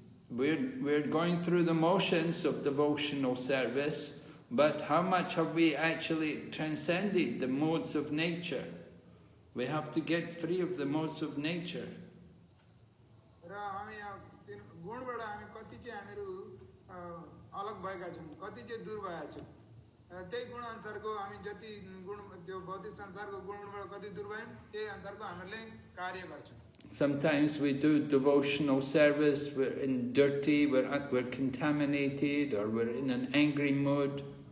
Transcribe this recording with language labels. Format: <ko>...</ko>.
<en>We're going through the motions of devotional service, but how much have we actually transcended the modes of nature? We have to get free of the modes of nature.</en> <ne>र हामी गुणबाट हामी कति चाहिँ हामीहरु अलग भएका छौं, कति चाहिँ दूर भएका छौं. त्यही गुण अनुसारको हामी जति गुण त्यो भौतिक संसारको गुणबाट कति दूर भयौं त्यही अनुसारको हामीले कार्य गर्छौं.</ne> <en>Sometimes we do devotional service, we're in dirty, we're contaminated, or we're in an angry mood.</en>